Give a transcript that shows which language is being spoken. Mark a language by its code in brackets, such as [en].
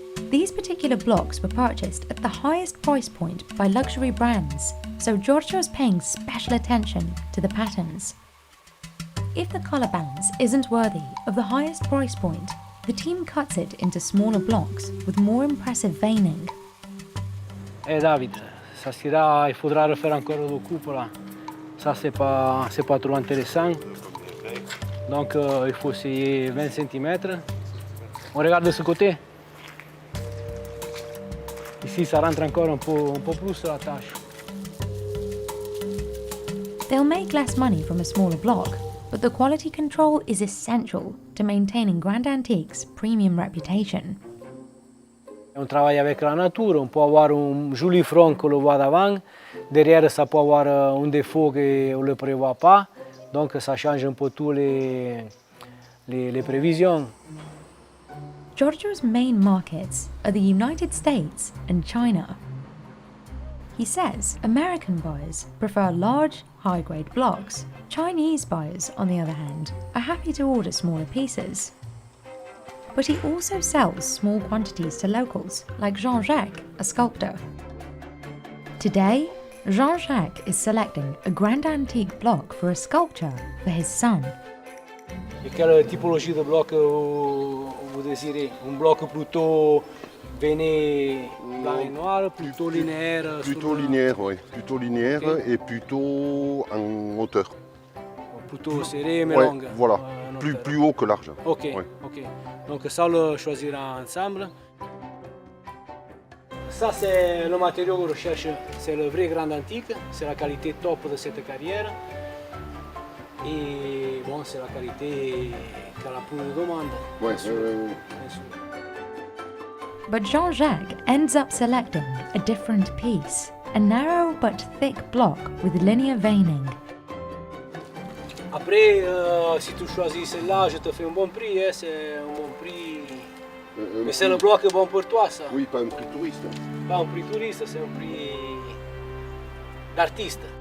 [en] These particular blocks were purchased at the highest price point by luxury brands, so Giorgio is paying special attention to the patterns. If the colour balance isn't worthy of the highest price point, the team cuts it into smaller blocks with more impressive veining. [fr] David, ça sera, il faudra refaire encore le coupe là. Ça c'est pas trop intéressant. Donc il faut essayer 20 cm. On regarde de ce côté. Ici ça rentre encore un peu plus la tâche. [en] They'll make less money from a smaller block, but the quality control is essential to maintaining Grand Antique's premium reputation. [fr] On travaille avec la nature, on peut avoir un joli front qu'on le voit d'avant, derrière ça peut avoir un défaut qu'on ne le prévoit pas, donc ça change un peu tous les prévisions. [en] Giorgio's main markets are the United States and China. He says American buyers prefer large, high-grade blocks. Chinese buyers, on the other hand, are happy to order smaller pieces. But he also sells small quantities to locals, like Jean-Jacques, a sculptor. Today, Jean-Jacques is selecting a Grand Antique block for a sculpture for his son. [fr] Et quelle typologie de bloc vous désirez? Un bloc plutôt Veine blanc et noir, plutôt linéaire. Plutôt linéaire, oui. Plutôt linéaire et plutôt en hauteur. Plutôt serré mais ouais, longue. Voilà, plus haut que large. Ok, ouais. ok. Donc ça, on le choisira ensemble. Ça, c'est le matériau qu'on recherche. C'est le vrai grand antique. C'est la qualité top de cette carrière. Et bon, c'est la qualité qui a la plus de demande. Ouais, [en] But Jean-Jacques ends up selecting a different piece, a narrow but thick block with linear veining. [fr] Après, si tu choisis celle-là, je te fais un bon prix. Hein, c'est un bon prix. Mais c'est le bloc bon pour toi, ça. Oui, pas un prix touriste. Pas un prix touriste, c'est un prix d'artiste.